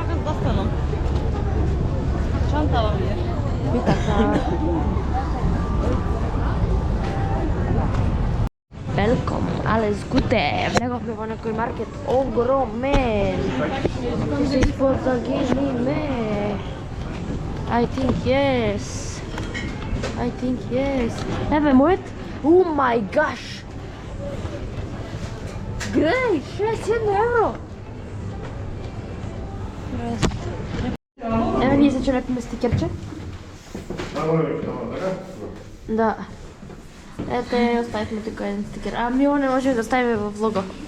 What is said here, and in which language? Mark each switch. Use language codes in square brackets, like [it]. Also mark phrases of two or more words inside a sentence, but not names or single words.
[mk] Чантава ми е. И така. [de] Welcome, alles Gute. [mk] Влеговме во некој маркет огромен. Ќе се испозагиниме. [en] I think yes. [mk] Еве мојот. [en] Oh my gosh. [mk] Гледај, 61 евро. Еве ние се чекаме стикерче. Да. [bg] Ете, оставихме тук един стикер. А ми не може да ставим във влога.